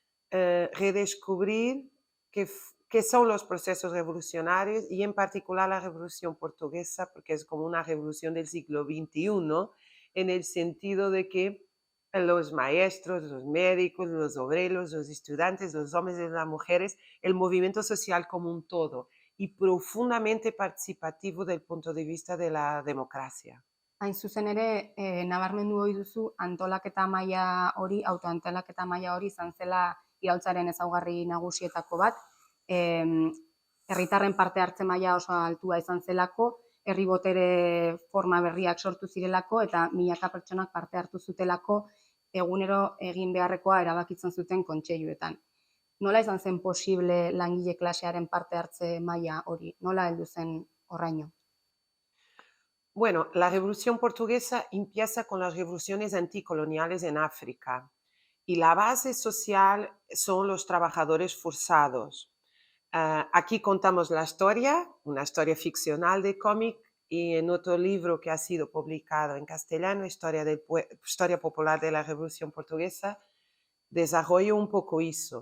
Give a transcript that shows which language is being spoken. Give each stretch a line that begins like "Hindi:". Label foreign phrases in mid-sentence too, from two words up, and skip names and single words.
Spanish: redescubrir qué son los procesos revolucionarios y en particular la revolución portuguesa, porque es como una revolución del siglo XXI, en el sentido de que los maestros, los médicos, los obreros, los estudiantes, los hombres y las mujeres, el movimiento social como un todo y profundamente participativo del punto de vista de la democracia.
Basque: Hain zuzen ere, nabarmendu ohi duzu antolaketa maila hori, autoantolaketa maila hori izan zela iraultzaren ezaugarri nagusietako bat. Herritarren parte hartze maila oso altua izan zelako, herri botere forma berriak sortu zirelako eta milaka pertsonak parte hartu zutelako egunero egin beharrekoa erabakitzen zuten kontseiluetan. Nola izan zen posible langile klasearen parte hartze maila hori? Nola heldu zen horraino?
Spanish: Bueno, la Revolución Portuguesa empieza con las revoluciones anticoloniales en África y la base social son los trabajadores forzados. Aquí contamos la historia, una historia ficcional de cómic, y en otro libro que ha sido publicado en castellano, Historia Popular de la Revolución Portuguesa, desarrollo un poco eso.